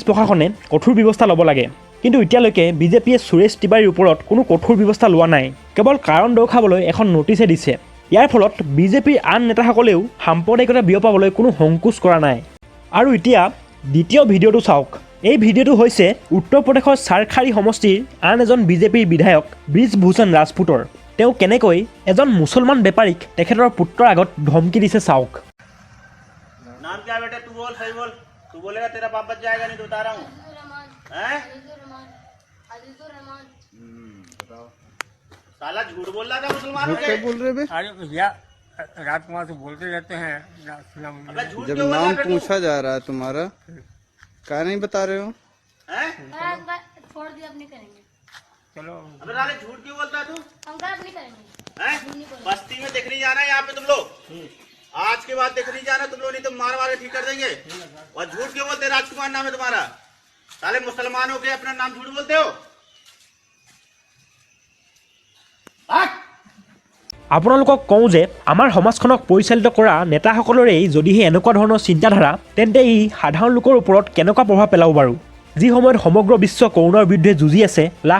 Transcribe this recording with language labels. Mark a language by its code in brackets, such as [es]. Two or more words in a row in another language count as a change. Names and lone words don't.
[as] প্ৰশাসনে কঠোৰ ব্যৱস্থা ল'ব লাগে কিন্তু এতিয়ালৈকে বিজেপিয়ে সুৰেশ তিৱাৰীৰ ওপৰত কোনো কঠোৰ ব্যৱস্থা লোৱা নাই কেৱল কাৰণ দৰ্শাবলৈ এখন নটিছে দিছে ইয়াৰ ফলত বিজেপিৰ আন নেতাসকলেও সাম্প্ৰদায়িকতা বিয়পাবলৈ কোনো সংকোচ কৰা নাই আৰু এতিয়া দ্বিতীয় ভিডিঅ'টো চাওক এই ভিডিঅ'টো হৈছে উত্তৰ প্ৰদেশৰ চাৰখাৰী সমষ্টিৰ আন এজন বিজেপিৰ বিধায়ক ব্ৰিজভূষণ ৰাজপুতৰ তেওঁ কেনেকৈ এজন মুছলমান বেপাৰীক তেখেতৰ পুত্ৰৰ আগত ধমকি দিছে চাওক [hi] नाम क्या बेटा तू बोल सही बोल तू बोलेगा तेरा बाप बच जाएगा नहीं तो बता रहा हूँ हैं बताओ साला झूठ बोल रहा था मुसलमानों के बोल रहे बे अरे भैया राजकुमार से बोलते रहते हैं अबे झूठ जब क्यों बोल नाम रहा है तू? पूछा जा रहा है तुम्हारा क्या नहीं बता रहे हो हैं छोड़ दिया अपने करेंगे चलो अबे साले झूठ क्यों बोलता है तू हम कर अपने करेंगे हैं बस्ती में दिख नहीं जाना है यहाँ पे तुम लोग आज के बाद दिख नहीं जाना तुम लोग नहीं तो मार मार के ठीक कर देंगे और झूठ क्यों बोलते हैं राजकुमार नाम है तुम्हारा साले मुसलमान हो के अपना नाम झूठ बोलते हो [as] আপোনালোকক কওঁ যে আমাৰ সমাজখনক পৰিচালিত কৰা নেতাসকলৰেই যদিহে এনেকুৱা ধৰণৰ চিন্তাধাৰা তেন্তে ই সাধাৰণ লোকৰ ওপৰত কেনেকুৱা প্ৰভাৱ পেলাব বাৰু যি সময়ত সমগ্ৰ বিশ্ব কৰোনাৰ বিৰুদ্ধে যুঁজি আছে লাখ